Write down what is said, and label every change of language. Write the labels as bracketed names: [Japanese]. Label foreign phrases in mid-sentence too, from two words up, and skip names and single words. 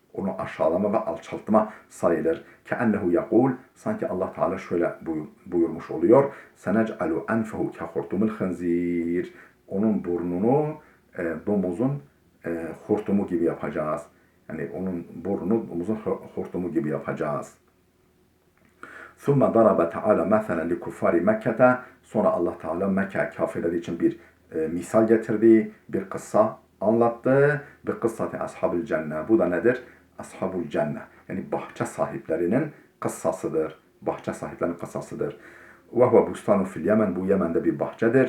[Turkish] Onu aşağılama ve alçaltma sayılır. [Arabic] كأنه يقول, [Turkish] sanki Allah Teala şöyle buyurmuş oluyor. [Arabic] سنجعل أنفه كخرطوم الخنزير. [Turkish] Onun burnunu domuzun hortumu gibi yapacağız. Yani onun burnunu domuzun hortumu gibi yapacağız. [Arabic] ثُمَّ ضَرَبَ تَعَالَى مَثَلًا لِكُفَّارِ مَكَّةَ. [Turkish] Sonra Allah Teala Mekke kafirleri için bir misal getirdi, bir kıssa anlattı. [Arabic] Bir قصة أصحاب الجنة. [Turkish] Bu da nedir? [Arabic] أصحاب الجنة. [Turkish] Yani bahçe sahiplerinin kıssasıdır. Bahçe sahiplerinin kıssasıdır. [Arabic] وهو بستان في اليمن. [Turkish] Bu Yemen'de bir bahçedir.